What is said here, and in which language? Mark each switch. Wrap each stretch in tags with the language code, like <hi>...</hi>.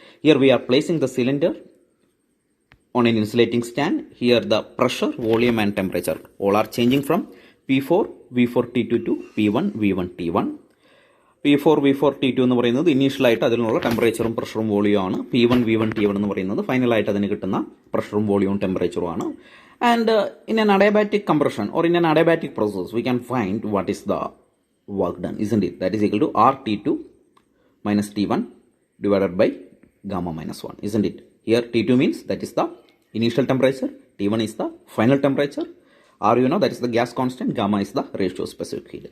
<en>Here we are placing the cylinder on an insulating stand. Here the pressure, volume and temperature all are changing from P4 V4 T2 to P1 V1 T1.</en> <ml>P4 V4 T2 എന്ന് പറയുന്നത് initial ആയിട്ട് അതിനുള്ള ടെമ്പറേച്ചറും പ്രഷറും volume ആണ്. P1 V1 T1 എന്ന് പറയുന്നത് final ആയിട്ട് അതിന് കിട്ടുന്ന പ്രഷറും വോളിയവും ടെമ്പറേച്ചറും ആണ്.</ml> <en>And in an adiabatic compression or in an adiabatic process, we can find what is the work done, isn't it? That is equal to RT2 minus T1 divided by gamma minus 1, isn't it? Here T2 means that is the initial temperature, T1 is the final temperature, or you know that is the gas constant, gamma is the ratio of specific heat.</en>